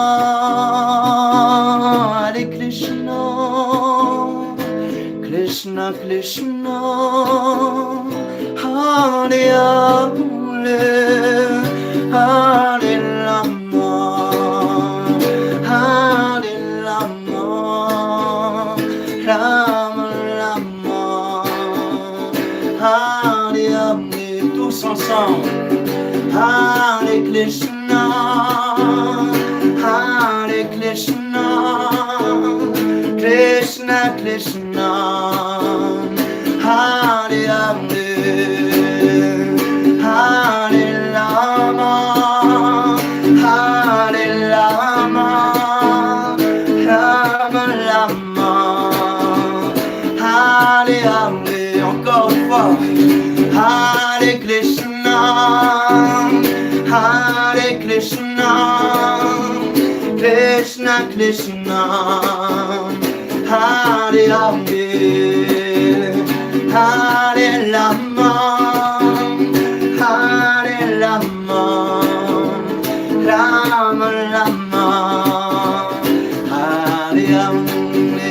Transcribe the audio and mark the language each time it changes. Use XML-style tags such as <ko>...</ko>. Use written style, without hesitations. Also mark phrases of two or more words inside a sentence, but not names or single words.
<sa>Krishna Krishna Hare Hare Hare Rama Rama Rama Hare Hare</sa> <fr>tous ensemble</fr> <sa>Hare Krishna Krishna Krishna Hare Hare Hare Rama Rama Rama Hare Hare</sa> <fr>encore une fois</fr> <sa>Hare Krishna Krishna Krishna Hare Rama, Hare Rama, Hare Rama, Rama Rama, Hare Hare.</sa>